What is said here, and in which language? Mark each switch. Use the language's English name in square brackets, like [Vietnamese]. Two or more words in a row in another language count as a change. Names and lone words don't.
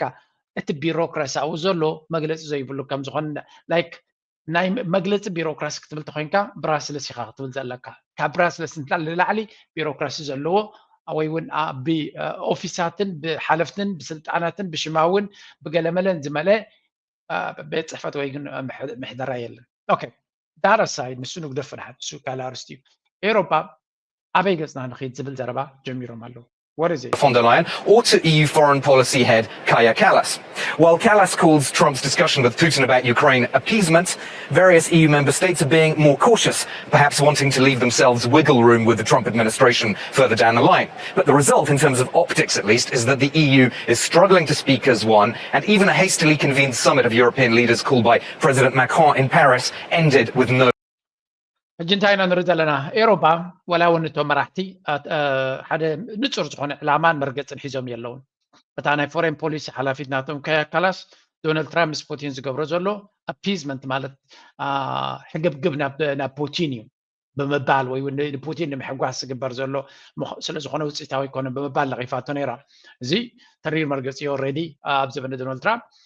[Tigrinya] እቲ ቢሮክራሲያዊ ዘሎ መግለፂ ዘይብሉ ከም ዝኾነ ላይክ ናይ መግለፂ ቢሮክራሲ ክትብል ተኮይንካ ብራስለስ ኢኻ ክትብል ዘለካ ካብ ብራስለስ ንላዕሊ ቢሮክራሲ ዘለዎ ወይ እውን ብኦፊሳትን ብሓለፍትን ብስልጣናትን ብሽማውን ብገለመለን ዝመልአ ቤት ፅሕፈት ወይ ግን ምሕደራ የለን ኦኬ [English] that aside [Tigrinya] ንሱ ንግደፍ ድሓት ንሱ ካልእ ኣርስቲ እዩ ኤሮጳ ኣበይ ገፅና ንኸይድ ዝብል ዘረባ ጀሚሮም ኣለው [English] What is it? Von der Leyen or to EU foreign policy head Kaja Kallas. While Kallas calls Trump's discussion with Putin about Ukraine appeasement, various EU member states are being more cautious, perhaps wanting to leave themselves wiggle room with the Trump administration further down the line. But the result, in terms of optics at least, is that the EU is struggling to speak as one, and even a hastily convened summit of European leaders called by President Macron in Paris ended with no [Tigrinya] ሕጂ እንታይ ኢና ንርኢ ዘለና ኤሮጳ ወላ እውን እቶም መራሕቲ ሓደ ንፁር ዝኾነ ዕላማን መርገፅን ሒዞም የለውን እታ ናይ [English] foreign policy [Tigrinya] ሓላፊት ናቶም ካያ ካላስ ዶናልድ ትራምፕ ምስ ፑቲን ዝገብሮ ዘሎ ኣፒዝመንት ማለት ሕግብግብ ናብ ፑቲን እዩ ብምባል ወይ ንፑቲን ንምሕጓስ ዝግበር ዘሎ ስለ ዝኾነ ውፅኢታዊ ይኮነን ብምባል ለቒፋቶ ነይራ እዚ ተሪር መርገፂ እዩ ኦልሬዲ ኣብ ዘበነ ዶናልድ ትራምፕ